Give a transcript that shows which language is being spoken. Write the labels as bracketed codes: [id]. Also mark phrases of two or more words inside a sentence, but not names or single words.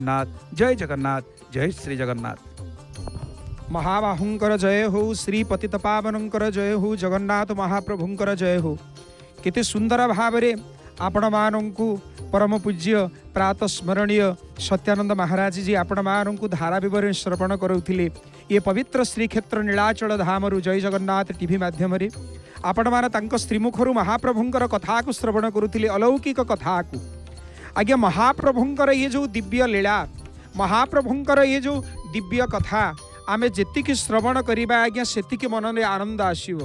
[or] ନାଥ ଜୟ ଜଗନ୍ନାଥ ଜୟ ଶ୍ରୀ ଜଗନ୍ନାଥ। ମହାବାହୁଙ୍କର ଜୟ ହୋ, ଶ୍ରୀ ପତିତ ପାବନଙ୍କର ଜୟ ହୋ, ଜଗନ୍ନାଥ ମହାପ୍ରଭୁଙ୍କର ଜୟ ହୋ। କେତେ ସୁନ୍ଦର ଭାବରେ ଆପଣ ମାନଙ୍କୁ ପରମ ପୂଜ୍ୟ ପ୍ରାତ ସ୍ମରଣୀୟ ସତ୍ୟାନନ୍ଦ ମହାରାଜ ଜୀ ଆପଣ ମାନଙ୍କୁ ଧାରା ବିବରଣ ଶ୍ରବଣ କରୁଥିଲେ। ଏ ପବିତ୍ର ଶ୍ରୀକ୍ଷେତ୍ର ନୀଳାଚଳ ଧାମରୁ ଜୟ ଜଗନ୍ନାଥ ଟିଭି ମାଧ୍ୟମ ରେ ଆପଣ ମାନ ତାଙ୍କ ଶ୍ରୀମୁଖରୁ ମହାପ୍ରଭୁଙ୍କର କଥା କୁ ଶ୍ରବଣ କରୁଥିଲେ, ଅଲୌକିକ କଥା କୁ श्रवण करुथिले, अलौकिक कथा को। ଆଜ୍ଞା ମହାପ୍ରଭୁଙ୍କର ଏ ଯେ ଦିବ୍ୟ ଲୀଳା, ମହାପ୍ରଭୁଙ୍କର ଏ ଯେ ଦିବ୍ୟ କଥା ଆମେ ଯେତିକି ଶ୍ରବଣ କରିବା ଆଜ୍ଞା ସେତିକି ମନ ମେ ଆନନ୍ଦ ଆସିବ।